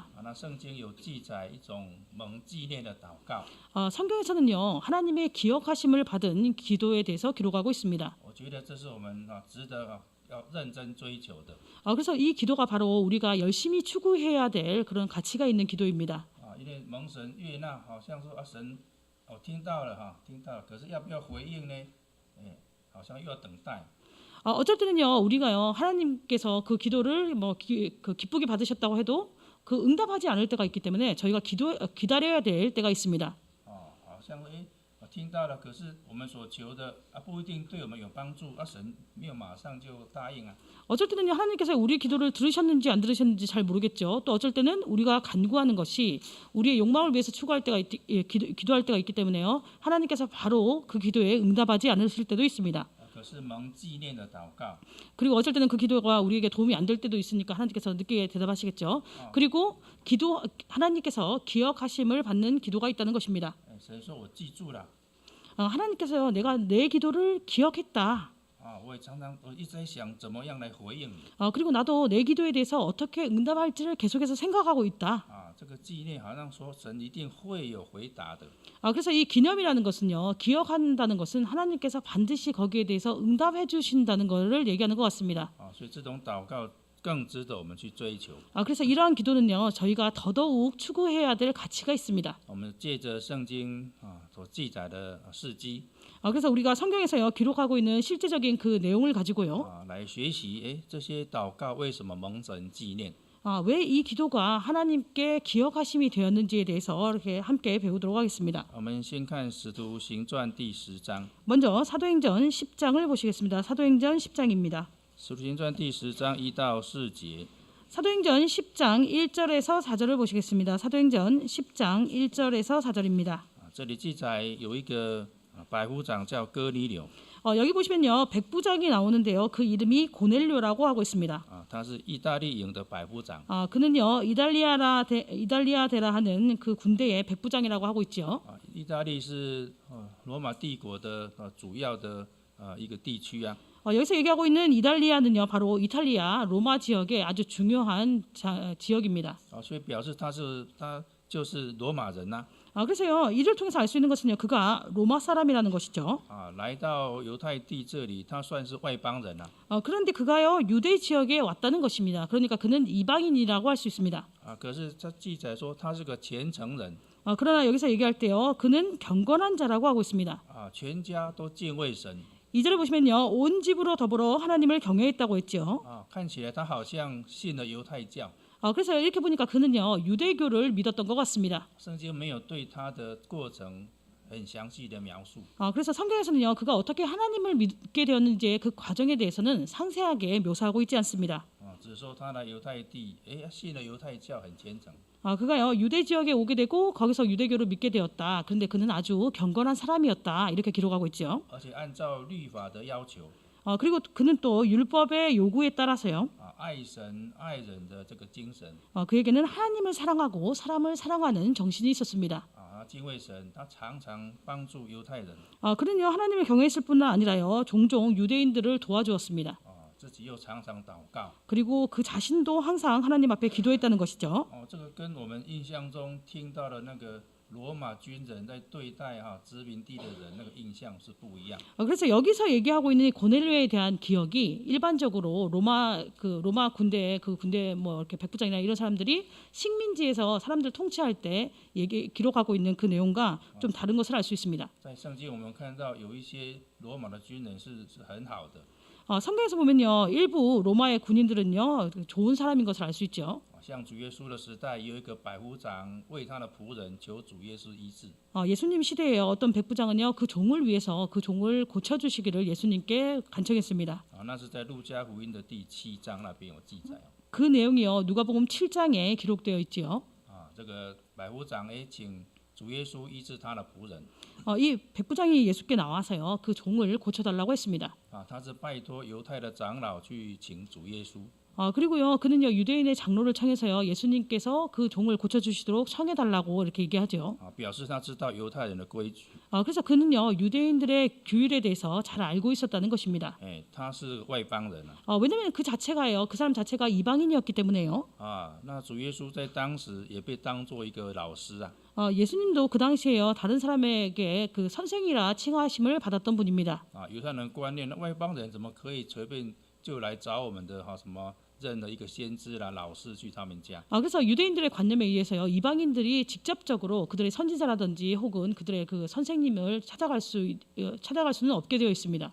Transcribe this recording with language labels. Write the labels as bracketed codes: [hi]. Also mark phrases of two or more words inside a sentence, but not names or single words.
[zh] 那圣经有记载一种蒙纪念的祷告。 [ko] 성경에서는요. 하나님의 기억하심을 받은 기도에 대해서 기록하고 있습니다. [zh] 我觉得这是我们值得要认真追求的。 [ko] 그래서 이 기도가 바로 우리가 열심히 추구해야 될 그런 가치가 있는 기도입니다. [zh] 因为蒙神悦纳，好像说神听到了听到了，可是要不要回应呢？好像又要等待。 [ko] 어쩔 때는요. 우리가요. 하나님께서 그 기도를 기쁘게 받으셨다고 해도 그 응답하지 않을 때가 있기 때문에 저희가 기다려야 될 때가 있습니다. [zh] 好像听到了，可是我们所求的不一定对我们有帮助，神没有马上就答应。 [ko] 어쩔 때는요. 하나님께서 우리 기도를 들으셨는지 안 들으셨는지 잘 모르겠죠. 또 어쩔 때는 우리가 간구하는 것이 우리의 욕망을 위해서 추구할 때가 기도할 때가 있기 때문에요. 하나님께서 바로 그 기도에 응답하지 않으실 때도 있습니다. [zh] 可是蒙纪念的祷告， [ko] 그리고 어쩔 때는 그 기도가 우리에게 도움이 안 될 때도 있으니까 하나님께서 늦게 대답하시겠죠. 그리고 하나님께서 기억하심을 받는 기도가 있다는 것입니다. [zh] 神说我记住了 [ko] 하나님께서요, 내가 내 기도를 기억했다. [zh] 我也常常一直在想怎么样来回应你 [ko] 그리고 나도 내 기도에 대해서 어떻게 응답할지를 계속해서 생각하고 있다. [zh] 这个纪念好像说神一定会有回答的 [ko] 그래서 이 기념이라는 것은요, 기억한다는 것은 하나님께서 반드시 거기에 대해서 응답해 주신다는 것을 얘기하는 것 같습니다. [zh] 所以这种祷告更值得我们去追求。 [ko] 그래서 이러한 기도는요, 저희가 더더욱 추구해야 될 가치가 있습니다. [zh] 我们借着圣经所记载的事迹 [ko] 그래서 우리가 성경에서요, 기록하고 있는 실제적인 그 내용을 가지고요, [zh] 来学习，这些祷告为什么蒙神纪念？ [ko] 왜 이 기도가 하나님께 기억하심이 되었는지에 대해서 이렇게 함께 배우도록 하겠습니다. [zh] 我们先看《使徒行传》第10章， [ko] 먼저 사도행전 10장을 보시겠습니다. 사도행전 10장입니다. 《 [zh] 使徒行传》第10章1到4节。 [ko] 사도행전 10장 1절에서 4절을 보시겠습니다. 사도행전 10장 1절에서 4절입니다. [zh] 这里记载有一个百夫长叫哥尼流， [ko] 여기 보시면요, 백부장이 나오는데요. 그 이름이 고넬료라고 하고 있습니다. [zh] 他是意大利营的百夫长。 [ko] 그는요, 이달리아데라 하는 그 군대의 백부장이라고 하고 있죠. [zh] 意大利是罗马帝国的主要的一个地区啊。 [ko] 여기서 얘기하고 있는 이달리아는요, 바로 이탈리아 로마 지역의 아주 중요한 지역입니다. [zh] 所以表示他就是罗马人呐。 [ko] 그래서요, 이를 통해서 알 수 있는 것은요, 그가 로마 사람이라는 것이죠. [zh] 来到犹太地这里，他算是外邦人啊。 [ko] 그런데 그가요, 유대 지역에 왔다는 것입니다. 그러니까 그는 이방인이라고 할 수 있습니다. [zh] 可是他记载说他是个虔诚人。 [ko] 그러나 여기서 얘기할 때요, 그는 경건한 자라고 하고 있습니다. [zh] 全家都敬畏神。 [ko] 2절에 보시면요, 온 집으로 더불어 하나님을 경외했다고 했죠. [zh] 看起来他好像信了犹太教。 [ko] 그래서 이렇게 보니까 그는요, 유대교를 믿었던 것 같습니다. [zh] 圣经没有对他的过程很详细的描述。 [ko] 그래서 성경에서는요, 그가 어떻게 하나님을 믿게 되었는지의 그 과정에 대해서는 상세하게 묘사하고 있지 않습니다. [zh] 只说他来犹太地，信了犹太教很虔诚。 [ko] 그가요, 유대 지역에 오게 되고 거기서 유대교를 믿게 되었다. 그런데 그는 아주 경건한 사람이었다. 이렇게 기록하고 있죠. [zh] 而且按照律法的要求， [ko] 그리고 그는 또 율법의 요구에 따라서요, [zh] 爱神爱人的这个精神， [ko] 그에게는 하나님을 사랑하고 사람을 사랑하는 정신이 있었습니다. [zh] 敬畏神，他常常帮助犹太人。 [ko] 그는요, 하나님을 경외했을 뿐만 아니라요, 종종 유대인들을 도와주었습니다. [zh] 自己又常常祷告。 [ko] 그리고 그 자신도 항상 하나님 앞에 기도했다는 것이죠. [zh] 这个跟我们印象中听到的那个罗马军人在对待殖民地的人那个印象是不一样。 [ko] 그래서 여기서 얘기하고 있는 고넬료에 대한 기억이 일반적으로 로마 군대 뭐 이렇게 백부장이나 이런 사람들이 식민지에서 사람들 통치할 때 기록하고 있는 그 내용과 좀 다른 것을 알 수 있습니다. [zh] 在圣经我们看到有一些罗马的军人是很好的。 [ko] 성경에서 보면요, 일부 로마의 군인들은요, 좋은 사람인 것을 알 수 있죠. [zh] 像主耶稣的时代，有一个百夫长为他的仆人求主耶稣医治。 [ko] 예수님 시대에 어떤 백부장은요, 그 종을 위해서 그 종을 고쳐주시기를 예수님께 간청했습니다. [zh] 那是在路加福音的第7章那边有记载。 [ko] 그 내용이요, 누가복음 7장에 기록되어 있지요. [zh] 这个百夫长请主耶稣医治他的仆人。 [ko] 이 백부장이 예수께 나와서요, 그 종을 고쳐달라고 했습니다. [zh] 他是拜托犹太的长老去请主耶稣。 [ko] 그리고요, 그는요, 유대인의 장로를 청해서요, 예수님께서 그 종을 고쳐주시도록 청해달라고 이렇게 얘기하죠. [zh] 表示他知道犹太人的规矩。 [ko] 그래서 그는요, 유대인들의 규율에 대해서 잘 알고 있었다는 것입니다. [zh] 他是外邦人。 [ko] 왜냐하면 그 자체가요, 그 사람 자체가 이방인이었기 때문에요. [zh] 那主耶稣在当时也被当作一个老师啊。 [ko] 예수님도 그 당시에요, 다른 사람에게 그 선생이라 칭하심을 받았던 분입니다. [zh] 犹太人观念，外邦人怎么可以随便就来找我们的什么认了一个先知啦、老师去他们家？ [ko] 그래서 유대인들의 관념에 의해서요, 이방인들이 직접적으로 그들의 선지자라든지 혹은 그들의 그 선생님을 찾아갈 수는 없게 되어 있습니다.